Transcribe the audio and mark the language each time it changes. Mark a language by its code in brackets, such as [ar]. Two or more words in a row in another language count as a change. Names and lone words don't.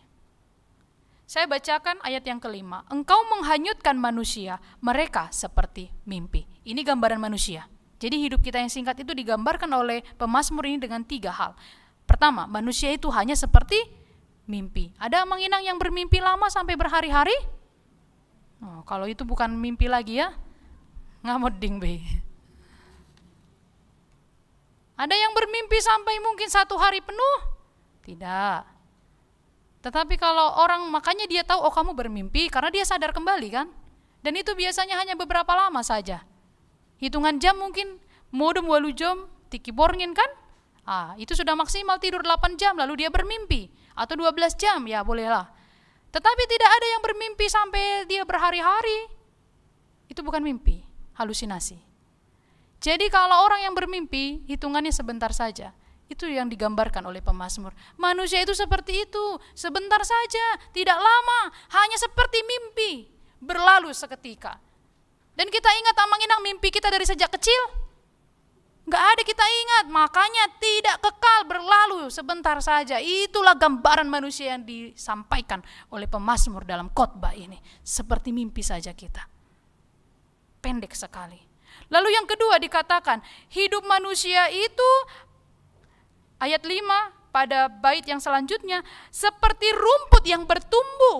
[id] Saya bacakan ayat yang ke-5. Engkau menghanyutkan manusia, mereka seperti mimpi. Ini gambaran manusia. Jadi hidup kita yang singkat itu digambarkan oleh pemazmur ini dengan 3 hal. Pertama, manusia itu hanya seperti mimpi. Ada amang inang yang bermimpi lama sampai berhari-hari? Oh, kalau itu bukan mimpi lagi ya, [bbc] ngamoding be. [id] Ada yang bermimpi sampai mungkin 1 hari penuh? Tidak. Tetapi kalau orang, makanya dia tahu, oh kamu bermimpi, karena dia sadar kembali kan. Dan itu biasanya hanya beberapa lama saja. Hitungan jam mungkin, [bbc] modem walu jam, tiki borngin kan. [id] Itu sudah maksimal tidur 8 jam, lalu dia bermimpi. Atau 12 jam, ya bolehlah. Tetapi tidak ada yang bermimpi sampai dia berhari-hari. Itu bukan mimpi, halusinasi. Jadi kalau orang yang bermimpi, hitungannya sebentar saja. Itu yang digambarkan oleh pemazmur. Manusia itu seperti itu, sebentar saja, tidak lama, hanya seperti mimpi, berlalu seketika. Dan kita ingat amang-inang mimpi kita dari sejak kecil? Enggak ada kita ingat, makanya tidak kekal, berlalu sebentar saja. Itulah gambaran manusia yang disampaikan oleh pemazmur dalam khotbah ini. Seperti mimpi saja kita. Pendek sekali. Lalu yang kedua dikatakan, hidup manusia itu ayat 5 pada bait yang selanjutnya seperti rumput yang bertumbuh.